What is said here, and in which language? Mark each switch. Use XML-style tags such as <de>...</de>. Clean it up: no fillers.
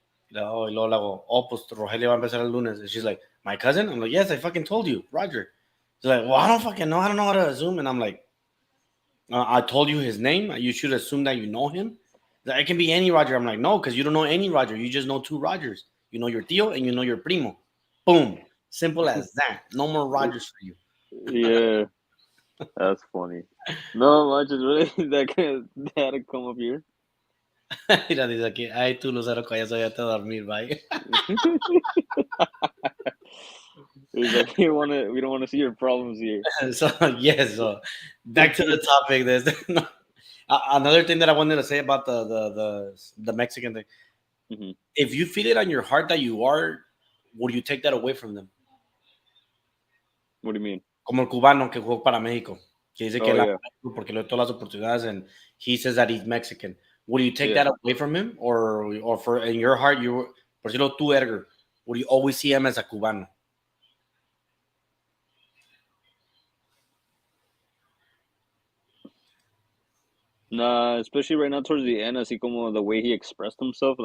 <es>Y luego le hago, oh, pues Rogelio va a empezar el lunes.</es> <en>And she's like, my cousin? I'm like, yes, I fucking told you, Roger. She's like, well, I don't fucking know. I don't know how to assume. And I'm like, I told you his name. You should assume that you know him. It can be any Roger. I'm like, no, because you don't know any Roger. You just know two Rogers. You know your tío and you know your primo. Boom. Simple as that. No more Rogers for you. Yeah, that's funny. No, I just really that had to come up here.</en> <es>Mira, dice aquí, ay, tú, Lucero, que ya se vaya a dormir, bye.</es> <en>It's like we don't want to see your problems here. So, yes, so back to the topic. No, another thing that I wanted to say about the Mexican thing. Mhm. If you feel it on your heart that you are, would you take that away from them? What do you mean?</en> <es>Como el cubano que jugó para México, que dice que</es> <en>Oh</en> <es>él ama</es> <en>yeah,</en> <es>México porque le dio todas las oportunidades,</es> <en>and he says that he's Mexican. Would you take yeah. that away from him, or for in your heart,</en> <es>por decirlo tú,</es> <en>Edgar, would you always see him as a cubano? Nah, especially right now towards the end, I see</en> <es>como</es> <en>the way he expressed himself.</en>